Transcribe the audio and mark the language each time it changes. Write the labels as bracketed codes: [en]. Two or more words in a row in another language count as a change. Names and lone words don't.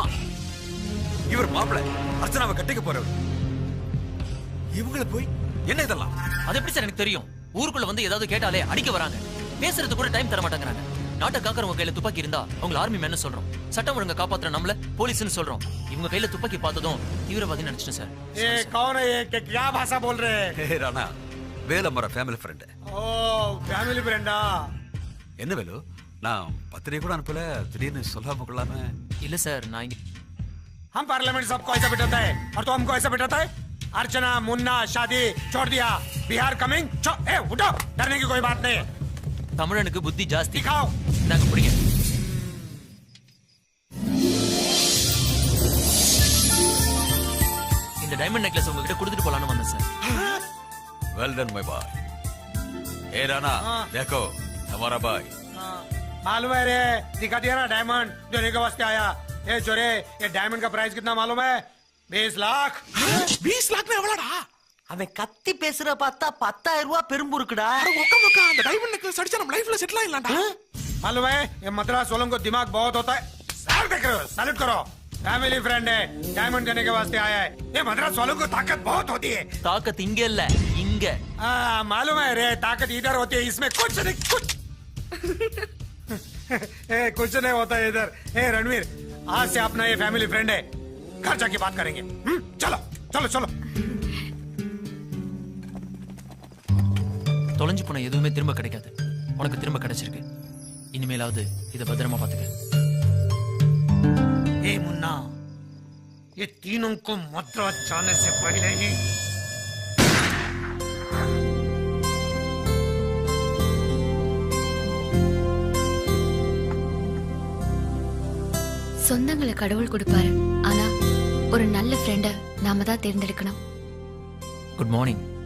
[ta] இவர் மாப்பிள அர்ச்சனாவை கட்டிக்க போறவர். இவங்கள போய் என்ன இதெல்லாம்? அது எப்படி சார் எனக்கு தெரியும்? ஊருக்குள்ள வந்து ஏதாவது கேட்டாலே அடிக்க வராங்க. பேசுறது கூட டைம் தர மாட்டேங்கிறாங்க. நாட்டை காக்கறவங்க கையில துப்பாக்கி இருந்தா அவங்க [en] army man [ta] சொல்றோம். சட்டம் ஒழுங்க காப்பாத்துற நம்மள போலீஸ்னு சொல்றோம். இவங்க கையில துப்பாக்கி பார்த்ததும் தீவிரவாதி நினைச்சிட்டேன் சார். [hi] ये कौन है? ये क्या भाषा बोल रहे हैं? [ta] ராணா, வேலமர [en] family friend. [ta] ஓ [en] family friend? [ta] என்ன வேலு, நான் பத்திரிகை கூட அனுப்பல, திடீர்னு சொல்லாம கொள்ளாம. இல்ல சார், நான் இங்க [hi] हम पार्लियामेंट सबको ऐसा बिठाता है और तो हमको ऐसा बिठाता है. अर्चना मुन्ना शादी छोड़ दिया, बिहार कमिंग. ए उठो, डरने की कोई बात नहीं. [ta] தமிழனுக்கு புத்தி ஜாஸ்தி. [hi] दिखाओ. [ta] நாங்க பிடிங்க. இந்த [en] diamond necklace [ta] உங்ககிட்ட கொடுத்துட்டு போலான்னு வந்தேன் சார். [en] Well done my boy. [hi] ए राणा, देखो हमारा भाई. मालूम है रे, दिखा दिया ना डायमंड देने के वास्ते आया. ए चोरे, ये डायमंड का प्राइस कितना मालूम है? 20 लाख. [ta] 20 लाख எவ்வளோடா? அவன் கத்தி பேசுற பார்த்தா 10,000 ரூபாய் பெரும்புருக்குடா. அந்த [en] diamond necklace [ta] அடிச்சா நம்ம [en] life settle [ta] ஆயிடலாம்டா. [hi] मालूम है, ये मद्रास वालों को दिमाग बहुत होता है. सर देख रहे हो, सैल्यूट करो. [en] family friend [hi] है, डायमंड देने के वास्ते आया है. ये मद्रास वालों को ताकत बहुत होती है. [ta] தாக்கத் இங்க இல்ல, இங்க. [hi] मालूम है रे, ताकत इधर होती है, इसमें कुछ नहीं कुछ. कुछ नहीं होता है इधर. रणवीर, आज से अपना ये [en] family friend [hi] है, घर जाके बात करेंगे. चलो चलो चलो. [ta] தொலைஞ்சு போன எதுவுமே திரும்ப கிடைக்காது. உனக்கு திரும்ப கிடைச்சிருக்கு. இனிமேலாவது இத பத்திரமா பாத்துக்க. [hi] ए मुन्ना, ये तीनों को मद्रास जाने से पहले ही [ta] சொந்தங்களை கடவுள் கொடுப்பாரு, ஆனா ஒரு நல்ல ஃப்ரெண்ட நாம தான் தேர்ந்தெடுக்கணும். [en] good morning.